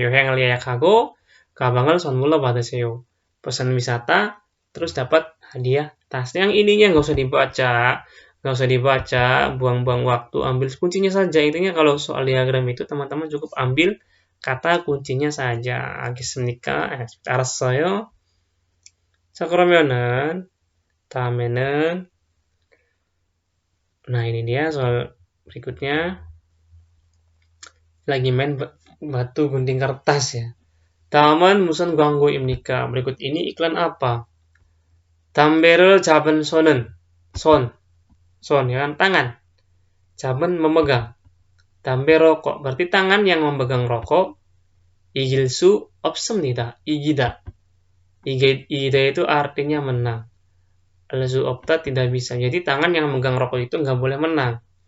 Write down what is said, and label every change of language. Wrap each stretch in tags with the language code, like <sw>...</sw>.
<ko>여행을 예약하고 가방을 선물로 받으세요.</ko> <id>Pesan wisata, terus dapat hadiah tas. Yang ininya nggak usah dibaca, buang-buang waktu, ambil kuncinya saja. Intinya kalau soal diagram itu teman-teman cukup ambil kata kuncinya saja.</id> <ko>알겠습니까? 알았어요. 자, 그러면은 다음에는</ko> <id>nah ini dia soal berikutnya. Lagi main batu gunting kertas ya.</id> <ko>다음은 무슨 광고입니까?</ko> <id>Berikut ini iklan apa? 담배를 잡은 손은 손 ya kan, tangan. 잡은 memegang. 담배 rokok berarti tangan yang memegang rokok.</id> <ko>이길 수 없습니다.</ko> <id>이기다 itu artinya menang.</id> <ko>알수 없다</ko> <id>tidak bisa. Jadi tangan yang memegang rokok itu nggak boleh menang.</id>